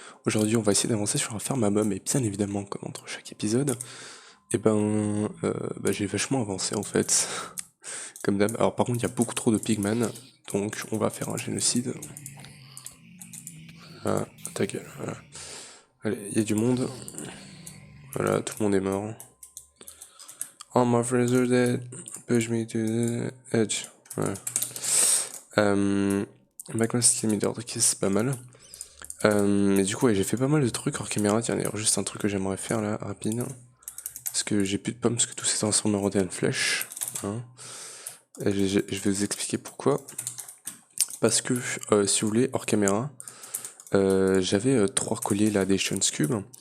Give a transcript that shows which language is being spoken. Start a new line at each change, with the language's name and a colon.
French: Aujourd'hui on va essayer d'avancer sur un ferme à mobs et bien évidemment comme entre chaque épisode, j'ai vachement avancé en fait, comme d'hab. Alors par contre il y a beaucoup trop de pigman, donc on va faire un génocide. Ah, ta gueule, voilà. Allez, il y a du monde, voilà, tout le monde est mort.
English: All my friends are dead, push me to the edge.
French: Voilà. Backlash limiter, ok c'est pas mal. Mais du coup, ouais, j'ai fait pas mal de trucs hors caméra. Tiens, d'ailleurs, juste un truc que j'aimerais faire là, rapide. Parce que j'ai plus de pommes, parce que tout s'est transformé en Rotten Flèche. Hein. Et je vais vous expliquer pourquoi. Parce que, si vous voulez, hors caméra, j'avais 3 colliers là des Chance Cube.